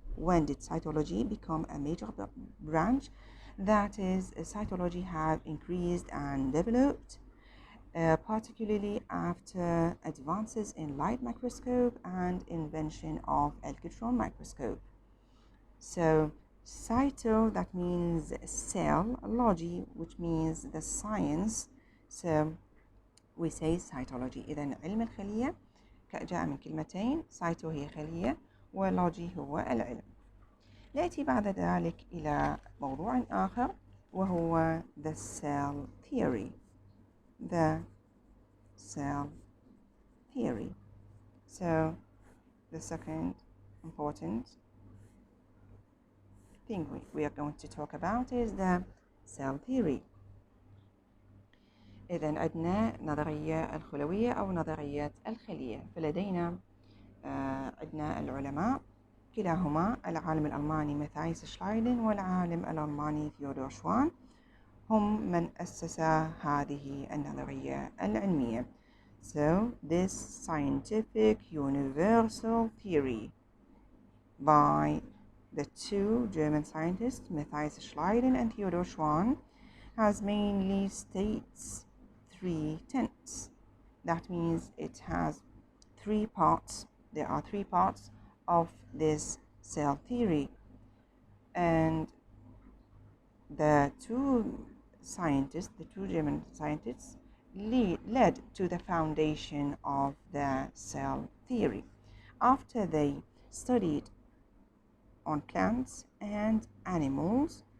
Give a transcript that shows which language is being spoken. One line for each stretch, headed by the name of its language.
English: when did cytology become a major branch? That is, cytology have increased and developed, particularly after advances in light microscope and invention of electron microscope. So cyto, that means cell, logy, which means the science. So we say cytology.
Arabic: إذن علم الخلية جاء من كلمتين، cyto هي خلية ولوجي هو العلم. نأتي بعد ذلك إلى موضوع آخر وهو
English: the cell theory. The cell theory. So the second important thing we are going to talk about is the cell theory.
Arabic: إذن عندنا نظرية الخلوية أو نظرية الخلية. فلدينا عندنا العلماء كلاهما العالم الألماني ماثايس شلايدن والعالم الألماني ثيودور شوان هم من أسس هذه النظرية العلمية.
English: So this scientific universal theory by the two German scientists Matthias Schleiden and Theodor Schwann has mainly states three tenets. That means it has three parts. There are three parts of this cell theory, and the two German scientists led to the foundation of the cell theory after they studied on plants and animals.